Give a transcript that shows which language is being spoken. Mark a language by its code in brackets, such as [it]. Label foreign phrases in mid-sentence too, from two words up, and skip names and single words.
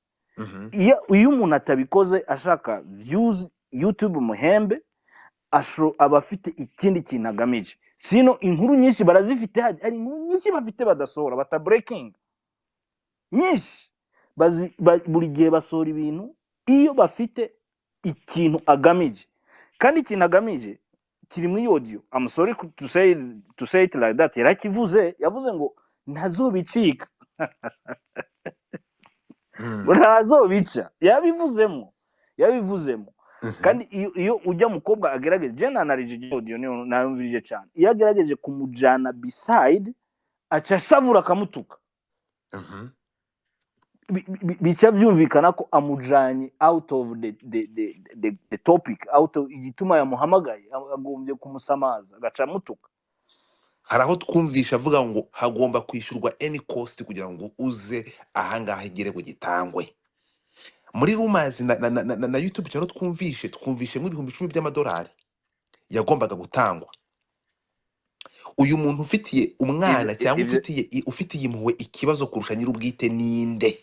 [rn] Iyo umuntu atabikoze ashaka views YouTube muhembe aba afite ikindi kintu agamije. Sino inkuru nyinshi barazifite, hari inkuru nyinshi bafite badasohora bata breaking nyinshi buri gihe basohora ibintu iyo bafite ikintu agamije, kandi ikintu agamije kiri muri audio. [en] I'm sorry to say it like that. [rn] Yavuze ngo ntazobicika ntazobica, yabivuzemo kandi iyo ujya mukobwa agerageje, je nanarije audio niyo nayumvirije cyane, iyo agerageje kumujana beside aca shavura kamutuka bica byumvikana ko amujanye [en] out of the topic, out of [rn] igituma yamuhamagaye agombye kumusamaza agaca mutuka. Hari aho twumvisha avuga ngo hagomba kwishurwa [en] any cost [rn] kugira ngo uze ahangaha igere ku gitangwe. Muri rumors na YouTube cyaro twumvishe mu ibihumbi 10 by'amadolari yagombaga gutangwa. Uyu muntu ufitiye umwana cyangwa ufitiye impuhwe ikibazo kurusha nyir'ubwite ninde?